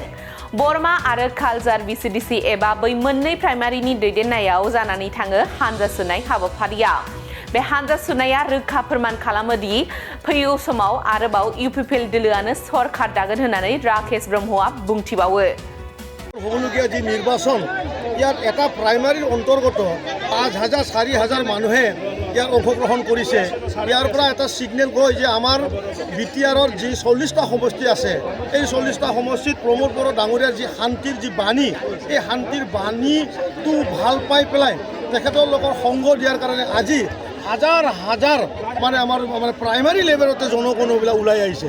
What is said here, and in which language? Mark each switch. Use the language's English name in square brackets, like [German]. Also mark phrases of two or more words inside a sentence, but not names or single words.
[Bodo] बरमा आरो कालजार बिसिडिसि एबा बै मोननै प्राइमारिनि दैदेननायाव जानानै थाङो हानजा सुनाय हाबाफारिया। बे हानजा सुनाया रोखा फोरमान खालामो दि फैगौ समाव आरोबाव इउपिपिएल दोलोआनो सरकार दागोन होननानै राकेश ब्रह्मआ बुंथिबावो। [Assamese] হবলগীয়া যি নিৰ্বাচন ইয়াত এটা প্ৰাইমাৰীৰ অন্তৰ্গত 5,000 4,000 মানুহে ইয়াত অংশগ্ৰহণ কৰিছে। ইয়াৰ পৰা এটা সিগনেল গৈ যে আমাৰ বিটিআৰৰ যি 40টা সমষ্টি আছে এই 40টা সমষ্টিত প্ৰমোদ বড়ো ডাঙৰীয়াৰ যি শান্তিৰ যি বাণী এই শান্তিৰ বাণীটো ভাল পাই পেলাই তেখেতৰ লগত সংগ দিয়াৰ কাৰণে আজি হাজাৰ হাজাৰ মানে আমাৰ প্ৰাইমাৰী লেভেলতে জনগণবিলাক ওলাই আহিছে।